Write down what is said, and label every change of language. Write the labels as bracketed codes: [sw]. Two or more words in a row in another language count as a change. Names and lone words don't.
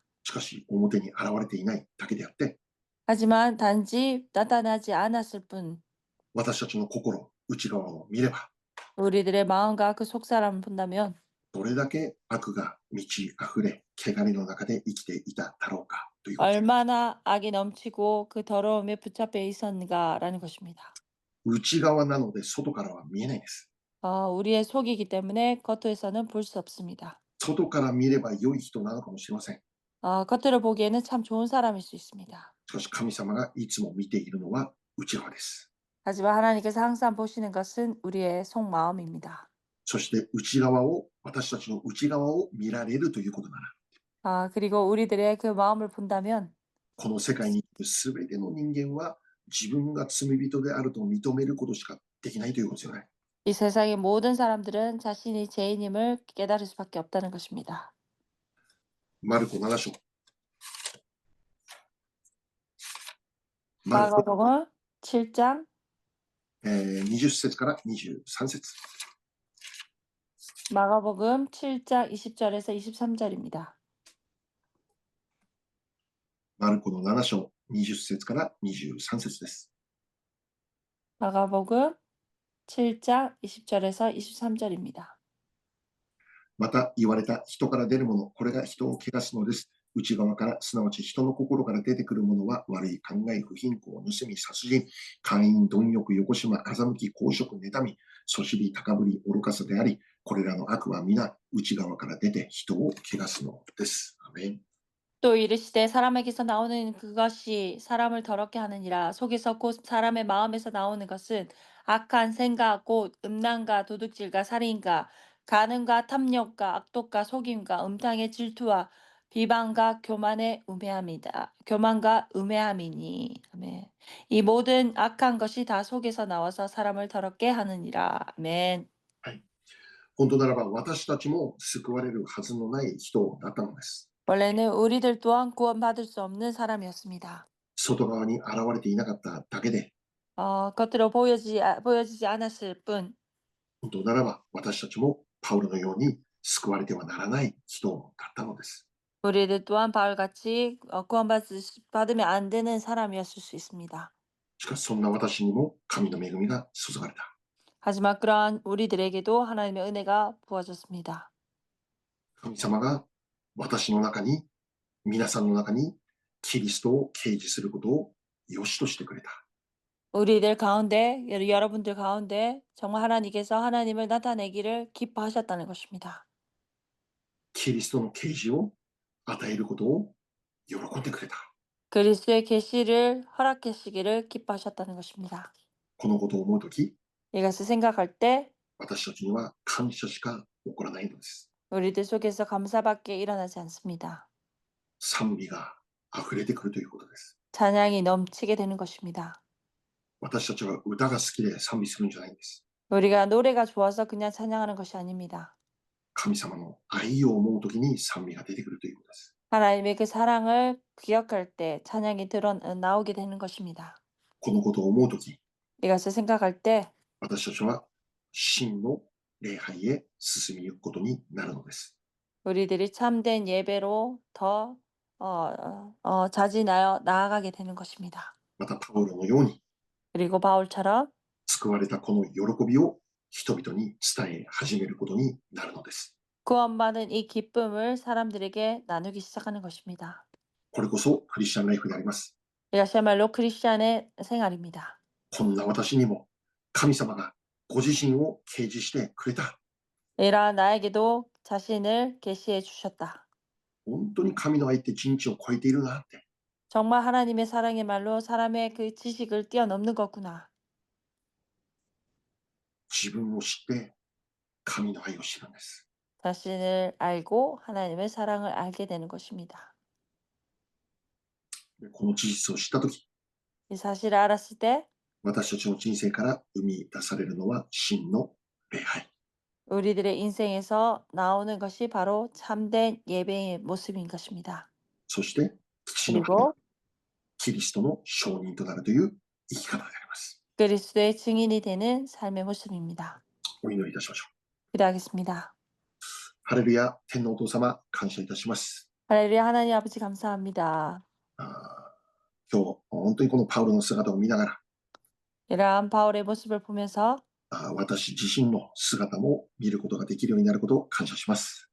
[ja] しかし表に現れていないだけであって、 [ko] 하지만 단지 나타나지 않았을 뿐 [ja] 私たちの心、内側を見れば、 [ko] 우리들의 마음과 그 속사람을 본다면 [ja] どれだけ悪が満ち溢れ、汚れの中で生きていただろうかということです。 [ko] 얼마나 악이 넘치고 그 더러움에 붙잡혀 있었는가라는 것입니다. [ja] 内側なので外からは見えないんです。 [ko] 우리의 속이기 때문에 겉에서는 볼 수 없습니다. [ja] 外から見れば良い人なのかもしれません。 [ko] 겉으로 보기에는 참 좋은 사람일 수 있습니다. [ja] しかし神様がいつも見ているのは内側です。 [ko] 하지만 하나님께서 항상 보시는 것은 우리의 속마음입니다. [ja] そして内側を、私たちの内側を見られるということなら、 [ko] 그리고 우리들의 그 마음을 본다면 [ja] この世界にいるすべての人間は自分が罪人であると認めることしかできないということですよね。 [ko] 이 세상의 모든 사람들은 자신이 죄인임을 깨달을 수밖에 없다는 것입니다. [ja] マルコ7章。マルコ [ko] 마가복음 7장 [ja] 20 節から23節。 [ko] 마가복음 7장 20절에서 23절입니다. [ja] マルコの7章20節から23節です。 [ko] 마가복음 7장 20절에서 23절입니다. [ja] また言われた、人から出るもの、これが人を汚すのです。内側から、すなわち人の心から出てくるものは、悪い考え、不貧困、盗み、殺人、姦淫、貪欲、よこしま、欺き、公職、妬み、そしり、高ぶり、愚かさであり、これらの悪は皆、内側から出て人を汚すのです。アメン。 [ko] 또 이르시되 사람에게서 나오는 그것이 사람을 더럽게 하느니라. 속에서 곧 사람의 마음에서 나오는 것은 악한 생각 곧 음란과 도둑질과 살인과 간음과 탐욕과 악독과 속임과 음탕의 질투와 비방과 교만의 우매함이다. 교만과 음해함이니. 아멘. 이 모든 악한 것이 다 속에서 나와서 사람을 더럽게 하느니라. 아멘. [ja] はい。本当ならば、私たちも救われるはずのない人だったのです。 [ko] 원래는 우리들 또한 구원받을 수 없는 사람이었습니다. [ja] 外側に現れていなかっただけで、 [ko] 겉으로 보여지지 않았을 뿐 [ja] 本当ならば、私たちもパウロのように救われてはならない人だったのです。 [ko] 우리들 또한 바울같이 구원받으면 안 되는 사람이었을 수 있습니다. [ja] しかしそんな私にも神の恵みが注がれた。 [ko] 하지만 그러한 우리들에게도 하나님의 은혜가 부어졌습니다. [ja] 神様が私の中に、皆さんの中にキリストを掲示することを良しとしてくれた。 [ko] 우리들 가운데, 여러분들 가운데 정말 하나님께서 하나님을 나타내기를 기뻐하셨다는 것입니다. [ja] キリストの啓示を与えることを喜んでくれた。 [ko] 그리스도의 계시를 허락하시기를 기뻐하셨다는 것입니다. [ja] このことを思うとき、 [ko] 이것을 생각할 때 [ja] 私たちには感謝しか起こらないのです。 [ko] 우리들 속에서 감사밖에 일어나지 않습니다. [ja] 賛美が溢れてくるということです。 [ko] 찬양이 넘치게 되는 것입니다. [ja] 私たちは歌が好きで賛美するんじゃないんです。 [ko] 우리가 노래가 좋아서 그냥 찬양하는 것이 아닙니다. [ja] 神様の愛を思うときに賛美が出てくるということです。 [ko] 하나님의 그 사랑을 기억할 때 찬양이 나오게 되는 것입니다. [ja] このことを思うとき、 [ko] 이것을 생각할 때 [ja] 私たちは真の礼拝へ進みゆくことになるのです。 [ko] 우리들이 참된 예배로 더 자진하여 나아가게 되는 것입니다. [ja] またパウロのように [ko] 그리고 바울처럼 [ja] 救われたこの喜びを人々に伝え始めることになるのです。 [ko] 구원받은 이 기쁨을 사람들에게 나누기 시작하는 것입니다. [ja] これこそクリスチャンライフであります。 [ko] 이것이야말로 크리스천의 생활입니다. [ja] こんな私にも神様がご自身を掲示してくれた。 [ko] 이러한 나에게도 자신을 계시해 주셨다. [ja] 本当に神の愛って人知を超えているなって。 [ko] 정말 하나님의 사랑의 말로 사람의 그 지식을 뛰어넘는 거구나. [ja] 自分を知って神の愛を知るんです。 [ko] 자신을 알고 하나님의 사랑을 알게 되는 것입니다. [ja] でこの事実を知ったとき、 [ko] 이 사실을 알았을 때 [ja] 私たちの人生から生み出されるのは真の礼拝。 [ko] 우리들의 인생에서 나오는 것이 바로 참된 예배의 모습인 것입니다. [ja] そして父の国、 [ko] 그리고 [ja] キリストの証人となるという生き方であります。 [ko] 그리스도의 증인이 되는 삶의 모습입니다. [ja] お祈りいたしましょう。 [ko] 기도하겠습니다. [ja] ハレルヤ、天のお父様、感謝いたします。 [ko] 할렐루야 하나님 아버지 감사합니다. [ja] 今日、本当にこのパウロの姿を見ながら、 [ko] 이러한 바울의 모습을 보면서 [ja] 私自身の姿も見ることができるようになることを感謝します。